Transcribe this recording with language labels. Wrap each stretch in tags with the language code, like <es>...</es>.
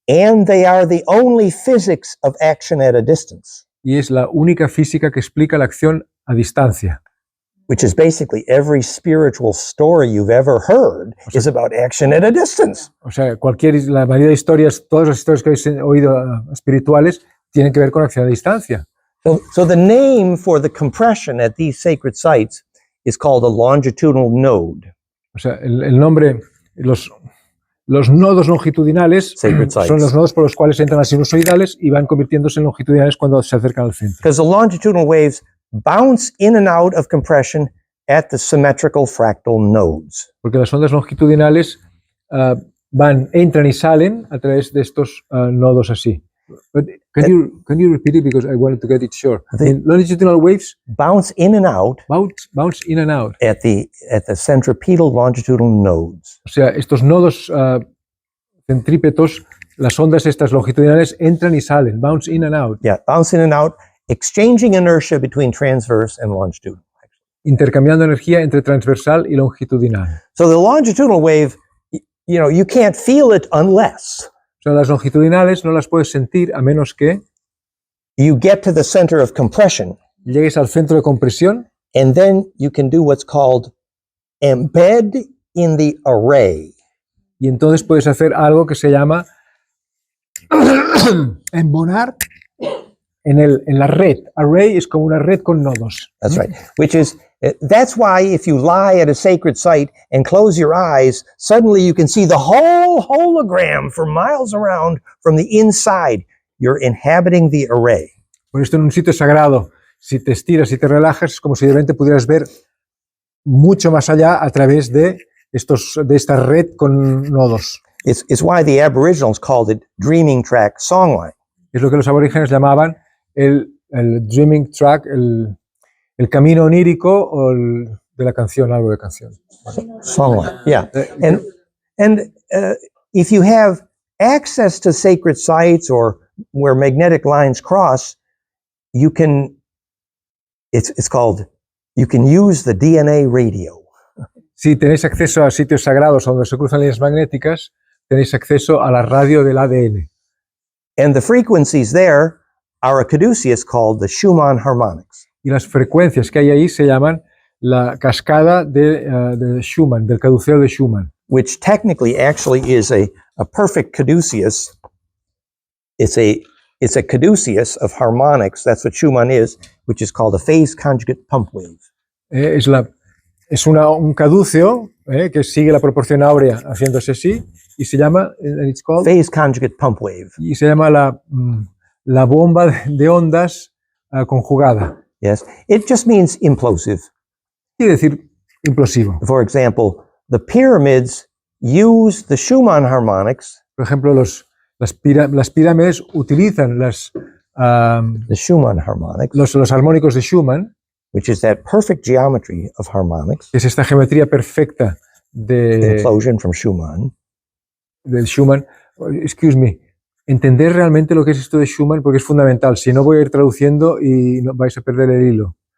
<en>And they are the only physics of action at a distance.</en> <es>Y es la única física que explica la acción a distancia.</es> <en>Which is basically every spiritual story you've ever heard is about action at a distance.</en> <es>O sea, la mayoría de historias, todas las historias que habéis oído espirituales tienen que ver con acción a distancia.</es> <en>So the name for the compression at these sacred sites is called a longitudinal node.</en> <es>O sea, el nombre, los nodos longitudinales son los nodos por los cuales entran las sinusoidales y van convirtiéndose en longitudinales cuando se acercan al centro.</es> <en>Because the longitudinal waves bounce in and out of compression at the symmetrical fractal nodes.</en> <es>Porque las ondas longitudinales entran y salen a través de estos nodos así.</es> <en>But can you repeat it because I wanted to get it sure? Longitudinal waves bounce in and out. Bounce in and out at the centripetal longitudinal nodes.</en> <es>O sea, estos nodos centrípetos, las ondas estas longitudinales entran y salen,</es> <en>bounce in and out. Yeah, bounce in and out, exchanging inertia between transverse and longitudinal.</en> <es>Intercambiando energía entre transversal y longitudinal.</es> <en>So the longitudinal wave, you can't feel it unless</en> <es>O sea, las longitudinales no las puedes sentir a menos que</es> <en>you get to the center of compression.</en> <es>Llegues al centro de compresión.</es> <en>And then you can do what's called embed in the array.</en> <es>Y entonces puedes hacer algo que se llama embonar en la red. Array es como una red con nodos.</es> <en>That's right. That's why if you lie at a sacred site and close your eyes, suddenly you can see the whole hologram for miles around from the inside. You're inhabiting the array.</en> <es>Por esto en un sitio sagrado, si te estiras y te relajas, es como si de repente pudieras ver mucho más allá a través de esta red con nodos.</es> <en>It's why the Aboriginals called it dreaming track songline.</en> <es>Es lo que los aborígenes llamaban el dreaming track, el camino onírico de la canción, algo de canción.</es> <en>Songline, yeah. And if you have access to sacred sites or where magnetic lines cross, you can use the DNA radio.</en> <es>Si tenéis acceso a sitios sagrados donde se cruzan líneas magnéticas, tenéis acceso a la radio del ADN.</es> <en>And the frequencies there are a caduceus called the Schumann harmonics.</en> <es>Y las frecuencias que hay ahí se llaman la cascada de Schumann, del caduceo de Schumann.</es> <en>Which technically actually is a perfect caduceus. It's a caduceus of harmonics, that's what Schumann is, which is called a phase-conjugate pump wave.</en> <es>Es un caduceo que sigue la proporción áurea haciéndose así y se llama,</es> <en>it's called phase-conjugate pump wave.</en> <es>Y se llama la bomba de ondas conjugada.</es> <en>Yes, it just means implosive.</en> <es>Quiere decir implosivo.</es> <en>For example, the pyramids use the Schumann harmonics.</en> <es>Por ejemplo, las pirámides utilizan</es> <en>the Schumann harmonics,</en> <es>los armónicos de Schumann,</es> <en>which is that perfect geometry of harmonics.</en> <es>Que es esta geometría perfecta de</es> <en>Implosion from Schumann. Del Schumann. Excuse me.</en> <es>Entender realmente lo que es esto de Schumann porque es fundamental. Si no voy a ir traduciendo y no, vais a perder el hilo.</es>